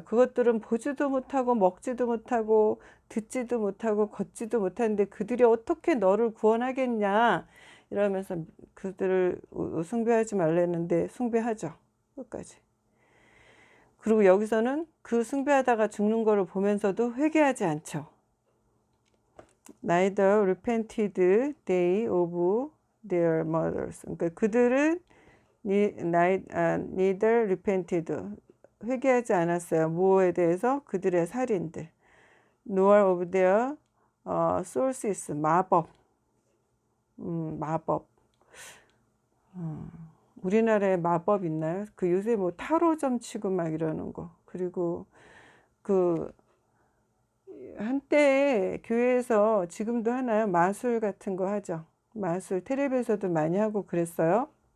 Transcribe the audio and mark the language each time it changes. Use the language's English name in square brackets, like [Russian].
[Korean] 그것들은 보지도 못하고 먹지도 못하고 듣지도 못하고 걷지도 못하는데 그들이 어떻게 너를 구원하겠냐 이러면서 그들을 숭배하지 말랬는데 숭배하죠. 끝까지. 그리고 여기서는 그 숭배하다가 죽는 거를 보면서도 회개하지 않죠. [English] Neither repented they of their murders. [Korean] 그러니까 그들은 neither repented, 회개하지 않았어요. 무엇에 대해서? 그들의 살인들. [English] nor of their sources, 마법. [Korean] 마법. 우리나라에 마법 있나요? 그 요새 뭐 타로점 치고 막 이러는 거. 그리고 그 한때 교회에서 지금도 하나요? 마술 같은 거 하죠. 마술 텔레비에서도 많이 하고 그랬어요.